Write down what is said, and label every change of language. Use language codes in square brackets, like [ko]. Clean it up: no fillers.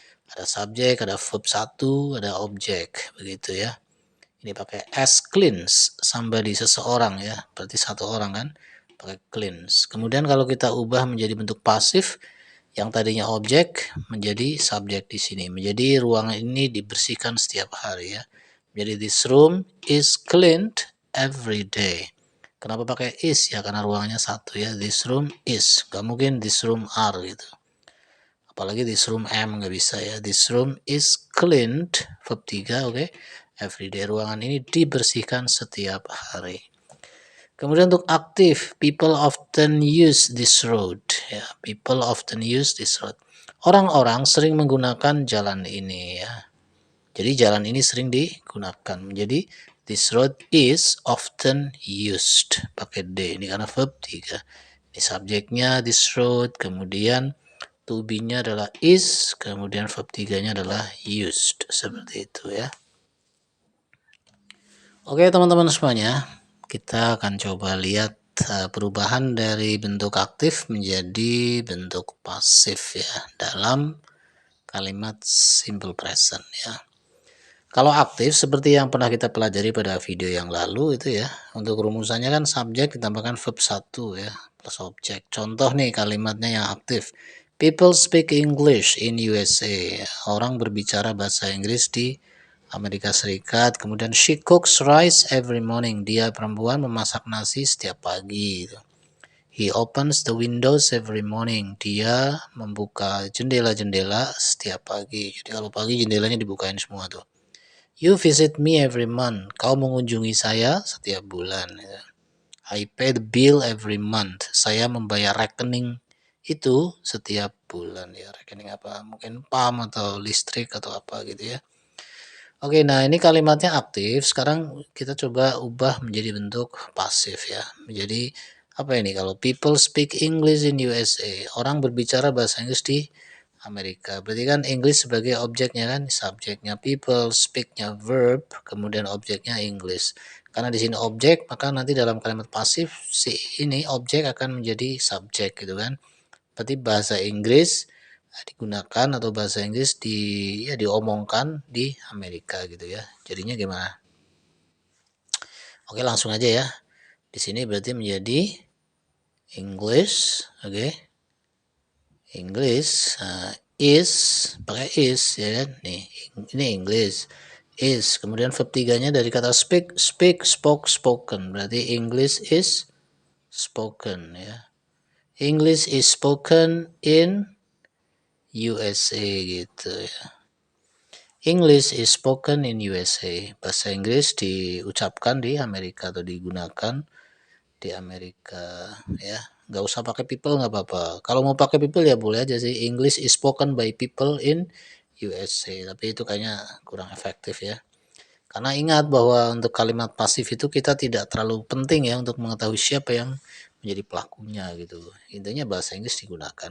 [id] Ada subjek, ada verb 1, ada objek, begitu ya. Ini pakai as cleans, [en] somebody, [id] seseorang ya, berarti satu orang kan, pakai cleans. Kemudian kalau kita ubah menjadi bentuk pasif, yang tadinya objek menjadi subjek di sini. Menjadi ruangan ini dibersihkan setiap hari ya. Jadi [en] this room is cleaned every day. [id] Kenapa pakai is ya? Karena ruangannya satu ya. [en] This room is. [id] Gak mungkin [en] this room are [id] gitu. Apalagi [en] this room am [id] nggak bisa ya. [en] This room is cleaned verb 3 oke. Everyday, [id] ruangan ini dibersihkan setiap hari. Kemudian untuk aktif, [en] people often use this road [id] ya. [en] People often use this road. [id] Orang-orang sering menggunakan jalan ini ya. Jadi jalan ini sering digunakan. Jadi [en] this road is often used. [id] Pakai D ini karena verb 3. Ini subjeknya [en] this road, [id] kemudian to be-nya adalah is, kemudian verb 3-nya adalah used. Seperti itu ya. Oke teman-teman semuanya, kita akan coba lihat perubahan dari bentuk aktif menjadi bentuk pasif ya dalam kalimat simple present ya. Kalau aktif seperti yang pernah kita pelajari pada video yang lalu itu ya, untuk rumusannya kan subjek ditambahkan verb 1 ya, plus objek. Contoh nih kalimatnya yang aktif. [en] People speak English in USA. [id] Orang berbicara bahasa Inggris di Amerika Serikat. Kemudian [en] she cooks rice every morning. [id] Dia perempuan memasak nasi setiap pagi. [en] He opens the windows every morning. [id] Dia membuka jendela-jendela setiap pagi. Jadi kalau pagi jendelanya dibukain semua tuh. [en] You visit me every month. [id] Kau mengunjungi saya setiap bulan. [en] I pay the bill every month. [id] Saya membayar rekening itu setiap bulan ya. Rekening apa? Mungkin PAM atau listrik atau apa gitu ya. Oke, nah ini kalimatnya aktif. Sekarang kita coba ubah menjadi bentuk pasif ya. Menjadi apa ini? Kalau [en] people speak English in USA, [id] orang berbicara bahasa Inggris di Amerika. Berarti kan English sebagai objeknya kan, subjeknya people, speaknya verb, kemudian objeknya English. Karena di sini objek, maka nanti dalam kalimat pasif si ini objek akan menjadi subjek gitu kan. Berarti bahasa Inggris digunakan atau bahasa Inggris diomongkan di Amerika gitu ya. Jadinya gimana? Oke, langsung aja ya. Di sini berarti menjadi English, oke. [en] English is [id] pakai is ya kan? Nih, ini [en] English is. [id] Kemudian verb 3-nya dari kata speak, [en] speak, spoke, spoken. [id] Berarti [en] English is spoken [id] ya. [en] English is spoken in USA [id] gitu ya. [en] English is spoken in USA. [id] Bahasa Inggris diucapkan di Amerika atau digunakan di Amerika ya. Nggak usah pakai people nggak apa-apa. Kalau mau pakai people ya boleh aja sih. [en] English is spoken by people in USA. [id] Tapi itu kayaknya kurang efektif ya. Karena ingat bahwa untuk kalimat pasif itu kita tidak terlalu penting ya untuk mengetahui siapa yang menjadi pelakunya gitu. Intinya bahasa Inggris digunakan.